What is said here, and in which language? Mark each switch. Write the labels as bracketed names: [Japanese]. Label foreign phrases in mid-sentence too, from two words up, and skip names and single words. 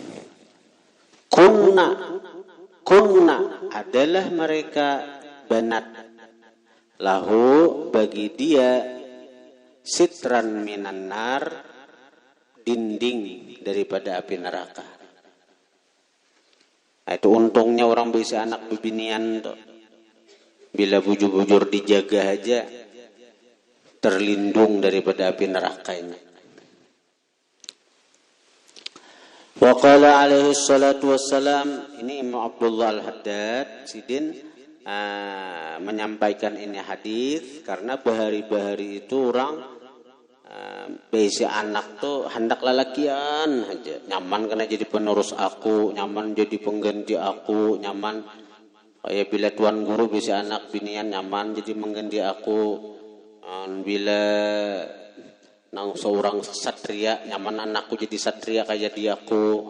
[Banjar] Kunna adalah mereka banat, lahu bagi dia, [Arabic] سترا من النار, [Banjar] dinding daripada api neraka. Nah, itu untungnya orang bisa anak bebinian tuh. Bila bujur-bujur dijaga aja, terlindung daripada api neraka ini. [Arabic] وقال عليه الصلاة والسلام, [Banjar] ini Imam Abdullah al-Haddad Sidin menyampaikan ini hadis karena bahari-bahari itu orang besi anak tuh hendak lalakian aja, nyaman karena jadi penerus aku, nyaman jadi pengganti aku, nyaman kayak bila tuan guru besi anak binian nyaman jadi mengganti aku, bila nang seorang satria nyaman anakku jadi satria kayak dia aku.